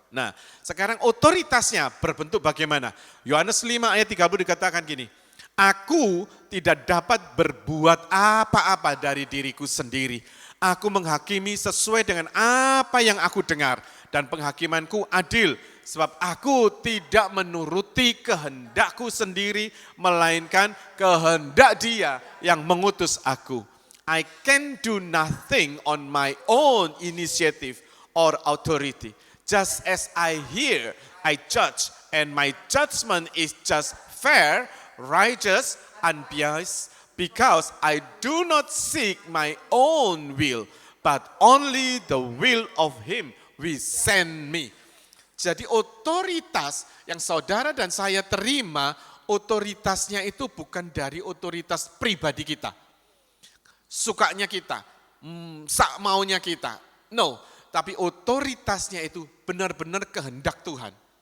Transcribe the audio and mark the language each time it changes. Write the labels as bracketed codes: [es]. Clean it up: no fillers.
[id] Nah, sekarang otoritasnya berbentuk bagaimana? Yohanes 5 ayat 30 dikatakan gini, aku tidak dapat berbuat apa-apa dari diriku sendiri. Aku menghakimi sesuai dengan apa yang aku dengar. Dan penghakimanku adil, sebab aku tidak menuruti kehendakku sendiri, melainkan kehendak Dia yang mengutus aku. [en] I can do nothing on my own initiative or authority. Just as I hear, I judge, and my judgment is just fair, righteous, unbiased, because I do not seek my own will, but only the will of Him who sent me. [id] Jadi otoritas yang saudara dan saya terima, otoritasnya itu bukan dari otoritas pribadi kita. Sukanya kita, sak maunya kita. No, tapi otoritasnya itu benar-benar kehendak Tuhan.